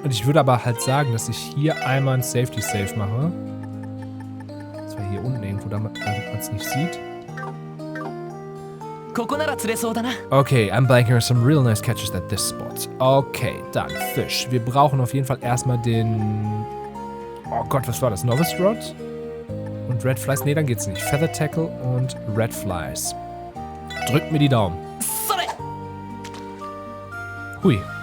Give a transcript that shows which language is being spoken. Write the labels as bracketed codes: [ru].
[de] Und ich würde aber halt sagen, dass ich hier einmal ein Safety Save mache. Das war hier unten irgendwo, damit man es nicht sieht. [en] Okay, I'm blanking on some real nice catches at this spot. [de] Okay, dann Fisch. Wir brauchen auf jeden Fall erstmal den... Oh Gott, was war das? Novice Rod? Und Red Flies? Nee, dann geht's nicht. Feather Tackle und Red Flies. Drückt mir die Daumen. Hui.